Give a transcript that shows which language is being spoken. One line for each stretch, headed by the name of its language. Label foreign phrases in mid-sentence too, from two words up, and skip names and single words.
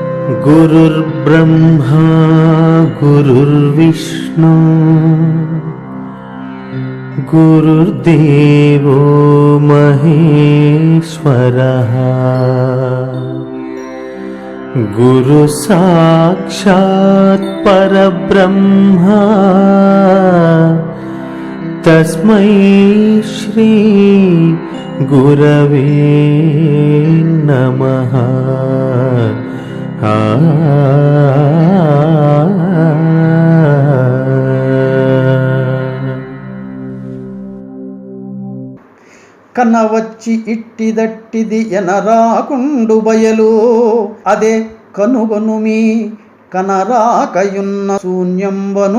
Sanskrit: गुरुर्ब्रह्मा गुरुर्विष्णु गुरुर्देवो महेश्वरः गुरु साक्षात् परब्रह्म तस्मै श्री गुरवे नमः।
Telugu: కనవచ్చి ఇట్టిదట్టిది ఎనరాకుండు బయలు అదే కనుగొనుమి కనరాకయున్న శూన్యంబను